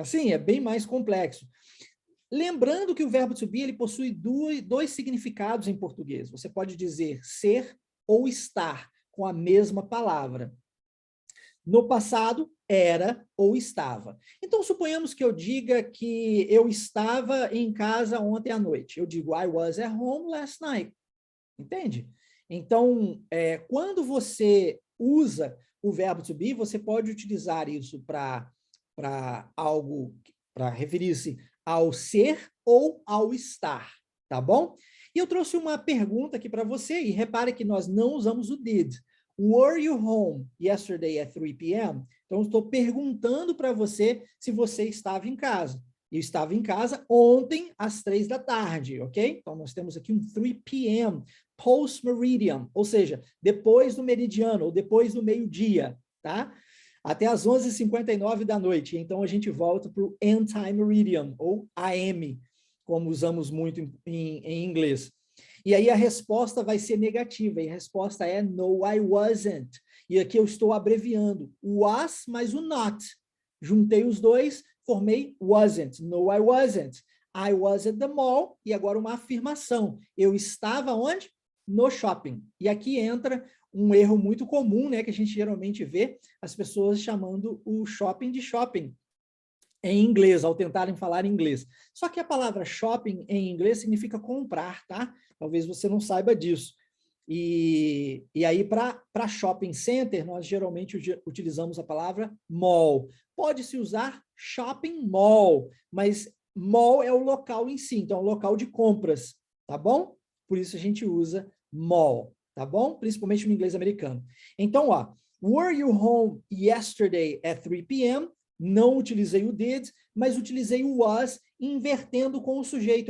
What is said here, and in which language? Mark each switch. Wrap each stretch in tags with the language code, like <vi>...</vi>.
<pt>Assim, é bem mais complexo. Lembrando que o verbo to be, ele possui 2 significados em português. Você pode dizer ser ou estar, com a mesma palavra. No passado, era ou estava. Então, suponhamos que eu diga que eu estava em casa ontem à noite. Eu digo,</pt> <en>I was at home last night.</en> <pt>Entende? Então, quando você usa o verbo to be, você pode utilizar isso para algo, para referir-se ao ser ou ao estar, tá bom? E eu trouxe uma pergunta aqui para você, e repare que nós não usamos o did.</pt> <en>Were you home yesterday at 3 p.m.?</en> <pt>Então, estou perguntando para você se você estava em casa. Eu estava em casa ontem às 3 da tarde, ok? Então, nós temos aqui um 3 p.m., post-meridian, ou seja, depois do meridiano, ou depois do meio-dia, tá? Até às 11h59 da noite. Então, a gente volta para o anti-meridian, ou AM, como usamos muito em inglês. E aí a resposta vai ser negativa, e a resposta é</pt> <en>no, I wasn't.</en> <pt>E aqui eu estou abreviando, was mais o not. Juntei os dois, formei wasn't,</pt> <en>no, I wasn't. I was at the mall,</en> <pt>e agora uma afirmação. Eu estava onde? No shopping. E aqui entra um erro muito comum, né, que a gente geralmente vê as pessoas chamando o shopping de shopping em inglês, ao tentarem falar inglês. Só que a palavra shopping em inglês significa comprar, tá? Talvez você não saiba disso. E aí, para shopping center, nós geralmente utilizamos a palavra mall. Pode-se usar shopping mall, mas mall é o local em si, então é o local de compras, tá bom? Por isso a gente usa mall, tá bom? Principalmente no inglês americano. Então, ó,</pt> <en>were you home yesterday at 3 p.m.?</en> <pt>Não utilizei o did, mas utilizei o was, invertendo com o sujeito.</pt>